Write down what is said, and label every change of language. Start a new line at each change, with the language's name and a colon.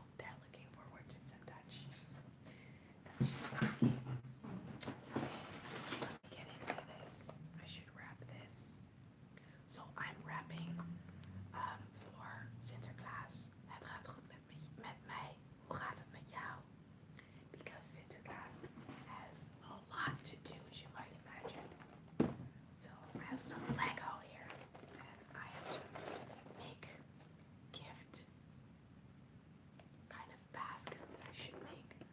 English: They're looking forward to some Dutch. Okay, let me get into this. I should wrap this. So I'm wrapping voor Sinterklaas.
Dutch: Het gaat goed met mij. Hoe gaat het met jou?
English: Because Sinterklaas has a lot to do, as you might imagine. So I have some Lego here, and I have to make gift kind of baskets I should make.